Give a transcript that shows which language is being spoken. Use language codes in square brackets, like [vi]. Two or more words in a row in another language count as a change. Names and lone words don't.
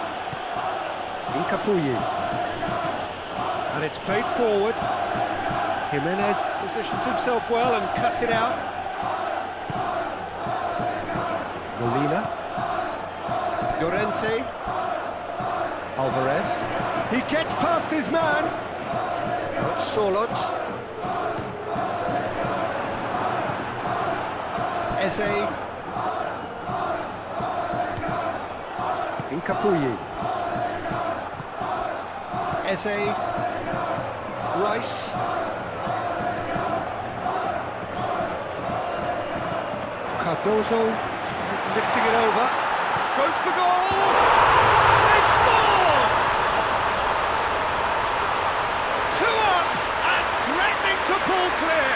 [en] Incapuyi. And it's played forward. Jimenez positions himself well and cuts it out. Molina. Llorente. Alvarez. He gets past his man. Sorlot. Eze. Incapuyi. Eze. Rice. Cardozo is lifting it over. Goes for goal! They've scored! 2 up and threatening to pull clear.